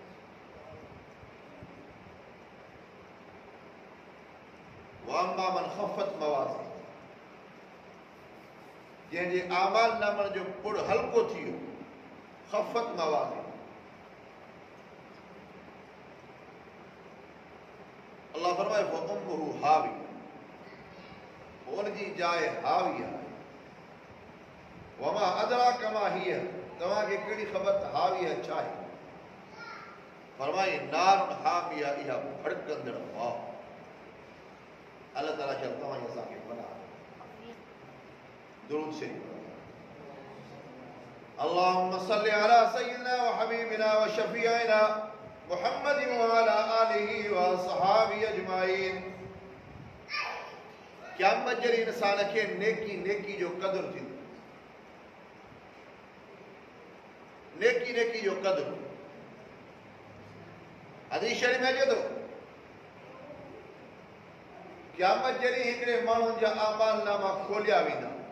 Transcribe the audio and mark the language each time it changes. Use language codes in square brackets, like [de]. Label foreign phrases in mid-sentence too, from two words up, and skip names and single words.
[ar] وأما من خفت موازين, [sd] जंहिंजे आमाल नामनि जो पुड़ हल्को थी वियो। [ar] خفت موازين, [sd] अल्लाह फरमाए [ar] فأمه هاوية, [sd] उनजी जाइ हाविया आहे। [ar] وما أدراك ما هيه, [sd] तव्हांखे कहिड़ी ख़बर त हाविया छा आहे। फरमाई [ar] نار حامية, [sd] इहा भड़कंदड़ वाह। अल्लाह ताला चयो तव्हां असांखे पनाह दुरूद शरीफ। [ar] اللهم صل على سيدنا و حبيبنا و شفيعنا محمد و على آله و أصحابه أجمعين. [sd] क़यामत जे ॾींहुं इंसान खे नेकी नेकी जो क़दुरु थींदो। नेकी नेकी जो क़दुरु। हदीस शरीफ में अचे थो क़यामत जे ॾींहुं हिकिड़े माण्हुनि जा आमाल नामा खोलिया वेंदा।